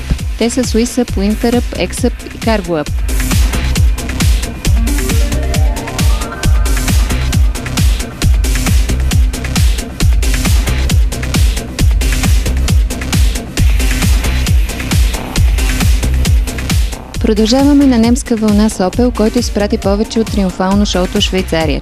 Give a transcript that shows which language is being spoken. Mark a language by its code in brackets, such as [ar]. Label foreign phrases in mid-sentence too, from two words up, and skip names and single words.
[bg] Те са Swiss Up, Winter Up, X-Up и Cargo Up. Продължаваме на немска вълна с Opel, който изпрати повече от триумфално шоуто в Швейцария.